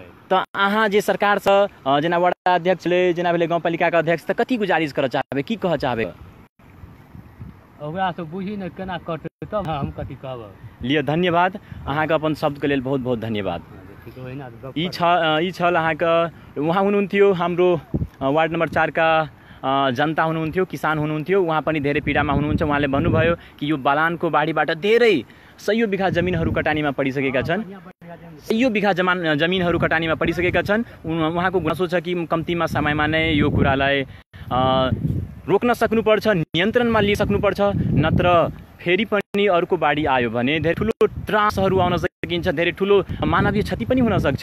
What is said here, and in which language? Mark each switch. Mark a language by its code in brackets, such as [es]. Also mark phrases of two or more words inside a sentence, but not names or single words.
[mai] तऽ अहाँ जे सरकार से जेना वार्ड अध्यक्ष छलै, जेना भेलै गाँव पालिका के अध्यक्ष, तऽ कथी गुजारिश करऽ चाहबै, की कहऽ चाहबै? ओकरा से बुझी ने केना करतै तब हम कथी कहब। लिअ धन्यवाद, अहाँके अपन शब्दके लेल बहुत बहुत धन्यवाद। ई छल अहाँके, [ne] उहाँ हुनुहुन्थ्यो हाम्रो वार्ड नम्बर 4 का जनता हुनुहुन्थ्यो, किसान हुनुहुन्थ्यो, उहाँ पनि धेरै पीडामा हुनुहुन्छ। उहाँले भन्नुभयो कि यो बलानको बाढीबाट धेरै सयौं बिघा जमिनहरू कटानीमा परिसकेका छन्, सयौं बिघा जमिनहरू कटानीमा परिसकेका छन्। उहाँको गुनासो छ कि कम्तीमा समयमा नै यो कुरालाई रोक्न सक्नुपर्छ, नियन्त्रणमा लिइसक्नुपर्छ, नत्र फेरि पनि अर्को बाढी आयो भने धेरै ठुलो त्रासहरू आउन सकिन्छ, धेरै ठुलो मानवीय क्षति पनि हुन सक्छ।